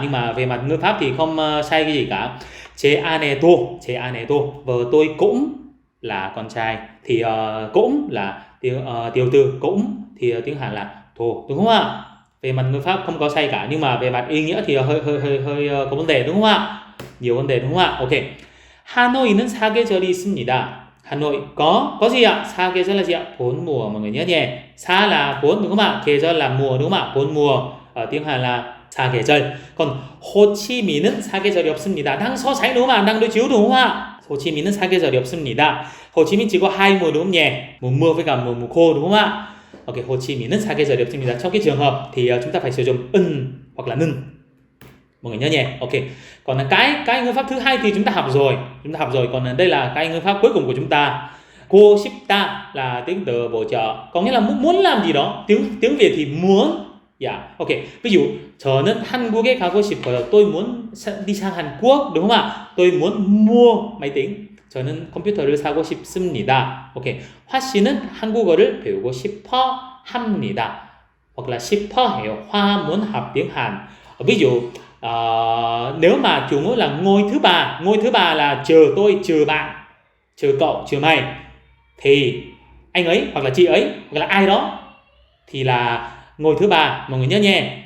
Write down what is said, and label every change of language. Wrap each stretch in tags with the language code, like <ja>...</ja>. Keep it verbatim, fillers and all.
<vi>Nhưng mà về mặt ngữ pháp thì không uh, sai cái gì cả.</vi> <ko>제 아내도, 제 아내도,</ko> <vi>vợ tôi cũng là con trai thì uh, cũng là tiếng uh, tiểu từ cũng thì uh, tiếng Hàn là 도 đúng không ạ? Về mặt ngữ pháp không có sai cả nhưng mà về mặt ý nghĩa thì uh, hơi hơi hơi hơi uh, có vấn đề đúng không ạ? Nhiều vấn đề đúng không ạ? Ok.</vi> <ko>하노이는 사계절이 있습니다.</ko> <vi>Hà Nội có có gì ạ? 사계절 là gì ạ? Bốn mùa mọi người nhớ nhé. Sa là bốn đúng không ạ? 계절 là mùa đúng không ạ? Bốn mùa ở tiếng Hàn là 사계절. Còn Hồ Chí Minh</vi> <ko>사계절이 없습니다.</ko> <vi>Đang so sánh đúng không ạ? Đang đối chiếu đúng không ạ? Hồ Chí Minh</vi> <ko>사계절이 없습니다.</ko> <vi>Hồ Chí Minh chỉ có hai mùa đúng không nhỉ? Mùa mưa với cả mùa mùa khô đúng không ạ? Ok, Hồ Chí Minh</vi> <ko>사계절이 없습니다.</ko> <vi>Trong cái trường hợp thì chúng ta phải sử dụng 은 hoặc là 는. Mọi người nhớ nhé. Ok. Còn là cái cái ngữ pháp thứ hai thì chúng ta học rồi, chúng ta học rồi. Còn đây là cái ngữ pháp cuối cùng của chúng ta. Cô 싶다 là tính từ bổ trợ, có nghĩa là muốn làm gì đó. Tiếng tiếng Việt thì muốn. Dạ. Yeah. Ok. Ví dụ</vi> <ko>저는 한국에 가고 싶어요.</ko> <vi>Tôi muốn đi sang Hàn Quốc. Đúng không ạ? Tôi muốn mua máy tính.</vi> <ko>저는 컴퓨터를 사고 싶습니다. 오케이. 화 씨는 한국어를 배우고 싶어 합니다.</ko> <vi>hoặc là</vi> <ko>싶어 해요.</ko> <vi>Hoa muốn học tiếng Hàn. Ví dụ ờ, nếu mà chủ ngữ là ngôi thứ ba, ngôi thứ ba là trừ tôi, trừ bạn, trừ cậu, trừ mày, thì anh ấy hoặc là chị ấy hoặc là ai đó thì là ngôi thứ ba, mọi người nhớ nhé.</vi>